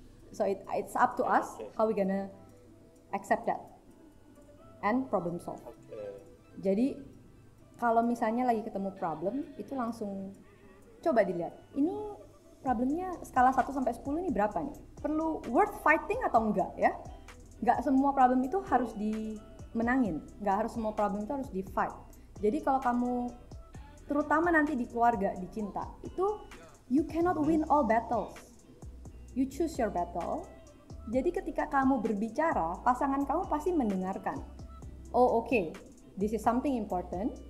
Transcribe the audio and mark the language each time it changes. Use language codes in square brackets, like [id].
[en] So it's up to us how we gonna accept that and problem solve. [id] Jadi kalau misalnya lagi ketemu problem, itu langsung coba dilihat. Ini problemnya skala 1 sampai 10 ini berapa nih? Perlu [en] worth fighting [id] atau enggak ya? Enggak semua problem itu harus dimenangin. Enggak harus semua problem itu harus di fight. Jadi kalau kamu terutama nanti di keluarga, di cinta, itu [en] you cannot win all battles. You choose your battle. [id] Jadi ketika kamu berbicara, pasangan kamu pasti mendengarkan. [en] Oh okay, this is something important.